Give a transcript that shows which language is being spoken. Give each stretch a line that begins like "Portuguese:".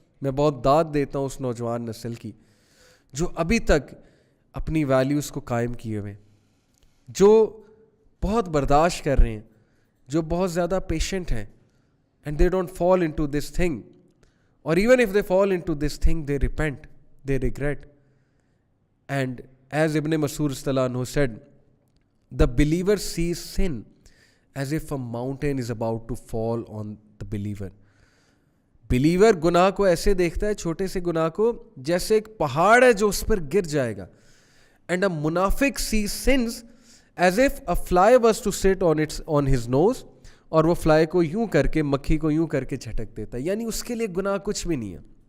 Urdu: میں بہت داد دیتا ہوں اس نوجوان نسل کی جو ابھی تک اپنی ویلیوز کو قائم کیے ہوئے ہیں, جو بہت برداشت کر رہے ہیں, جو بہت زیادہ پیشنٹ ہیں,
English: and they don't fall into this thing,
Urdu: اور
English: Even if they fall into this thing they repent, they regret. And as ابن مسعود رضی اللہ عنہ said, the believer sees sin as if a mountain is about to fall on the believer.
Urdu: Believer گناہ کو ایسے دیکھتا ہے, چھوٹے سے گناہ کو, جیسے ایک پہاڑ ہے جو اس پر گر جائے گا.
English: and a منافق sees sins as if a fly was to sit on his nose,
Urdu: اور وہ فلائی کو یوں کر کے, مکھی کو یوں کر کے جھٹک دیتا ہے, یعنی اس کے لیے گناہ کچھ بھی نہیں ہے.